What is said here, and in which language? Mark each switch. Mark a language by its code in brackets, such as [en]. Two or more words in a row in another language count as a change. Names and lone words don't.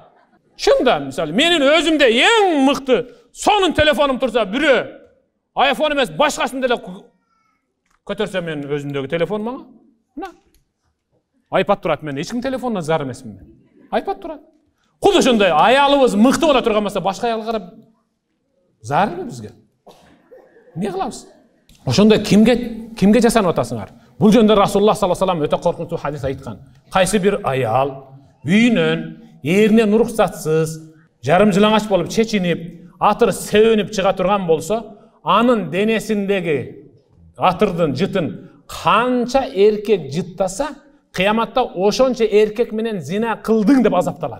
[ky] Чында, мисалы, менин өзүмдө эң мыкты сонун телефонум турса, бирөө iPhone эмес, башкасын деле көтөрсөм мен өзүмдөгү телефон мага. Мына. iPad турат мен, эч ким телефонуна зар эмесмин мен. iPad турат. Куду ошондой аялыбыз мыкты боло турган болсо, башка аялга карап зарбы бизге? Эмне кылабыз? Ошондой кимге жасанып атасыңар? Бул жөнүндө Расулуллах [ar] صلى الله عليه وسلم [ky] өтө коркунучтуу хадис айткан. Кайсы бир аял үйүнөн эринен уруксатсыз, жарым жылаңач болуп чечинип, атыр сөөүнүп чыга турган болсо, анын денесиндеги атырдын жытын канча эркек жыттаса, кыяматта ошончо эркек менен зина кылдың деп азапталат.